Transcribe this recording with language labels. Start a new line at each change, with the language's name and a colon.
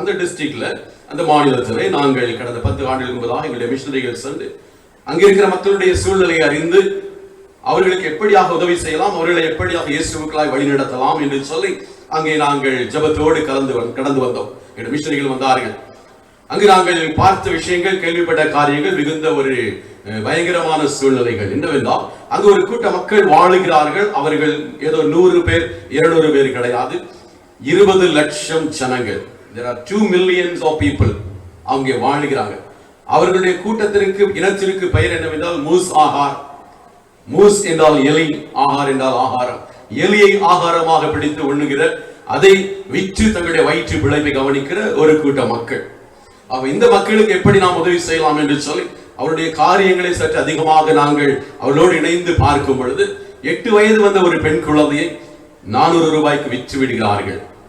Tamil: அந்த டிஸ்ட்ரிக்ட்ல, அந்த மாநிலத்திலே நாங்கள் கடந்த 10 ஆண்டுகளுக்கு முன்பதாக எங்களுடைய மிஷனரிகள் சென்று அங்கே இருக்கிற மக்களுடைய சூழ்நிலையை அறிந்து அவர்களுக்கு எப்படியாக உதவி செய்யலாம், அவர்களை எப்படியாக இயேசுவுக்குள்ளாய் வழி நடத்தலாம் என்று சொல்லி அங்கே நாங்கள் ஜெபத்தோடு கடந்து வந்தோம். எங்களுடைய மிஷனரிகள் வந்தார்கள். அங்கு நாங்கள் பார்த்த விஷயங்கள், கேள்விப்பட்ட காரியங்கள் மிகுந்த ஒரு பயங்கரமான சூழ்நிலைகள். என்னவென்றால், அங்கு ஒரு கூட்ட மக்கள் வாழுகிறார்கள். அவர்கள் ஏதோ 100 பேர் 200 பேர் கிடையாது, 20 லட்சம் ஜனங்கள்.
English: There are 2 millions of people
Tamil: அங்கே வாழுகிறாங்க. அவர்களுடைய கூட்டத்திற்கு, இனத்திற்கு பெயர் என்னவென்றால் மூஸ் ஆகார். மூஸ் என்றால் எலி, ஆகார் என்றால் ஆகாரம். எலியை ஆகாரமாக பிடித்து உண்ணுகிற, அதை விற்று தங்களுடைய வயிற்று பிழைப்பை கவனிக்கிற ஒரு கூட்ட மக்கள். இந்த மக்களுக்கு எப்படி நாம் உதவி செய்யலாம் என்று சொல்லி அவருடைய காரியங்களை சற்று அதிகமாக நாங்கள் அவர்களோடு இணைந்து பார்க்கும் பொழுது, 8 வயது வந்த ஒரு பெண் குழந்தையை 400 ரூபாய்க்கு விற்று விடுகிறார்கள்.